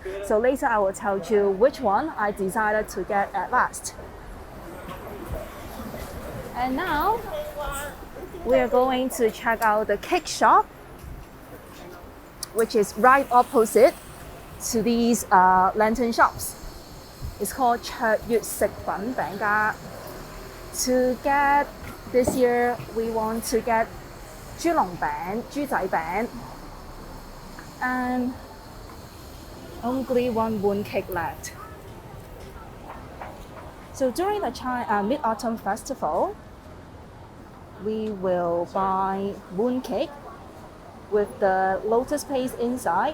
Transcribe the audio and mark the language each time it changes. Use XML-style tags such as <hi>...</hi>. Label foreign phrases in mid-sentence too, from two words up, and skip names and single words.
<en>So later I will tell you which one I decided to get at last. And now we are going to check out the cake shop, which is right opposite to these lantern shops. It's called 卓越食品餅家. To get this year, we want to get</en> <yue>豬籠餅, 豬仔餅,</yue> <en>and only one mooncake left. So during the Mid-Autumn Festival, we will buy mooncake with the lotus paste inside.</en>